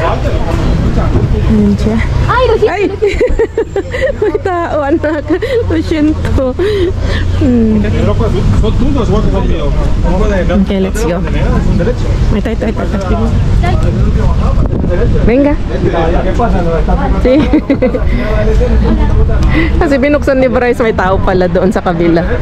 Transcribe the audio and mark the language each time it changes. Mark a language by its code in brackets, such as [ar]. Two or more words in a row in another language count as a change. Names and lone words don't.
[tl] Ayan siya. Ay! May tao, anak. [es] Lo siento. [en] Okay, let's go. [tl] May tayo. [es] Venga. Sí. [tl] Kasi binuksan ni Bryce, may tao pala doon sa kabila.